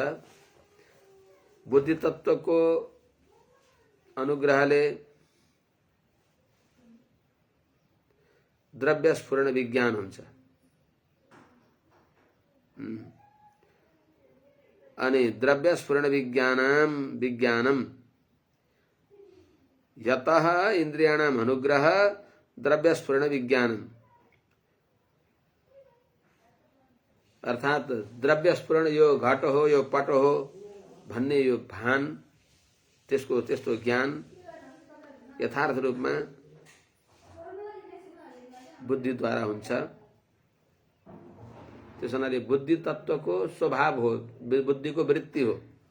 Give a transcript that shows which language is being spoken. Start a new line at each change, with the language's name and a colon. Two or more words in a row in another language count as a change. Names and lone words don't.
Nepali: बुद्धि तत्वको अनुग्रहले द्रव्य स्फुरण विज्ञान हुन्छ। अनि
Sanskrit: द्रव्य स्फुरण विज्ञानम यतः इंद्रियाणाम अनुग्रह द्रव्य स्फुरण विज्ञानम
Nepali: अर्थात द्रव्य स्फुरण यो घट हो यो पट हो भन्ने यो भान त्यसको त्यस्तो ज्ञान यथार्थ रूपमा बुद्धिद्वारा हुन्छ। त्यस हुनाले बुद्धि तत्वको स्वभाव हो, बुद्धिको वृत्ति हो।